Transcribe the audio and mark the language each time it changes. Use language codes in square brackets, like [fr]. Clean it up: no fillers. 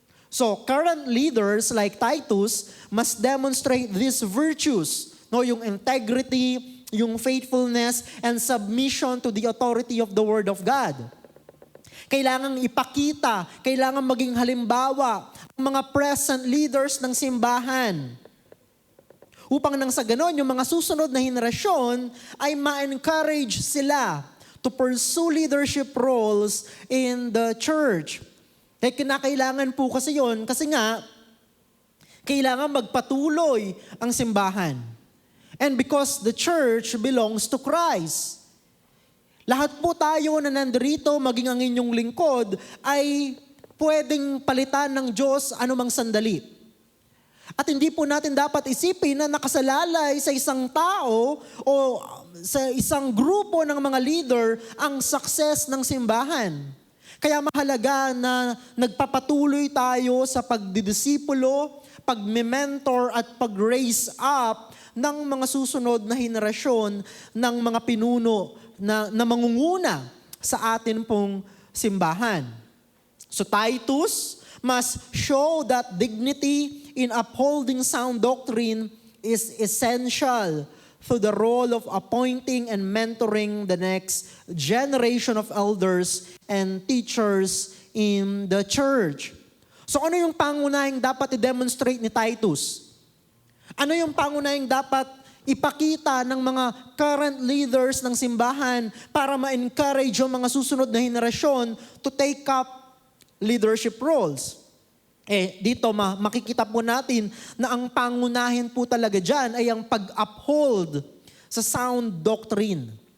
[en] So, current leaders like Titus must demonstrate these virtues. No, yung integrity, yung faithfulness, and submission to the authority of the Word of God. [tl] Kailangang ipakita, kailangan maging halimbawa ang mga present leaders ng simbahan. Upang nang sa ganon, yung mga susunod na henerasyon ay ma-encourage sila [en] to pursue leadership roles in the church. [tl] Kaya kinakailangan po kasi yon, kasi nga, kailangan magpatuloy ang simbahan. [en] And because the church belongs to Christ. [tl] Lahat po tayo na nandito, maging ang inyong lingkod, ay pwedeng palitan ng Diyos anumang sandali. At hindi po natin dapat isipin na nakasalalay sa isang tao o sa isang grupo ng mga leader ang success ng simbahan. Kaya mahalaga na nagpapatuloy tayo sa pagdidisipulo, pag-mentor at pag-raise up ng mga susunod na henerasyon ng mga pinuno na mangunguna sa atin pong simbahan. [en] So Titus must show that dignity in upholding sound doctrine is essential to the role of appointing and mentoring the next generation of elders and teachers in the church. [tl] So ano yung pangunahing dapat i-demonstrate ni Titus? Ano yung pangunahing dapat ipakita ng mga current leaders ng simbahan para ma-encourage yung mga susunod na henerasyon [en] to take up leadership roles? [tl] Dito makikita po natin na ang pangunahin po talaga dyan ay ang pag-uphold sa sound doctrine.